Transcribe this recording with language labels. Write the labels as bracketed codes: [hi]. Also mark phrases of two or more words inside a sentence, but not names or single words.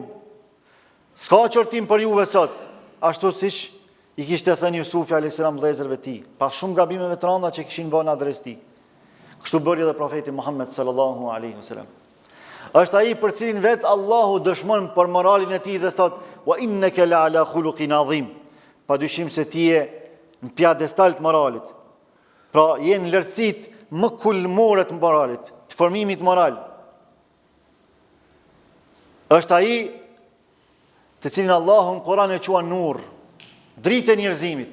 [sq] S'ka qortim për juve sot, ashtu siç i kishte thënë Jusufi a.s. vëllezërve të tij, pas shumë gabimeve të rënda që kishin bërë në adres tij. Kështu bëri edhe profeti Muhammed [ar] صلى الله عليه وسلم. [sq] Është ai për cilin vetë Allahu dëshmon për moralin e tij dhe thot: [ar] "وإنك لعلى خلق عظيم." [sq] Padyshim se ti je në pjedestal të moralit. Pra je në lartësitë më kulmore të moralit, të formimit moral. Është ai të cilin Allahu në Kur'an e quan nur, dritë e njerëzimit.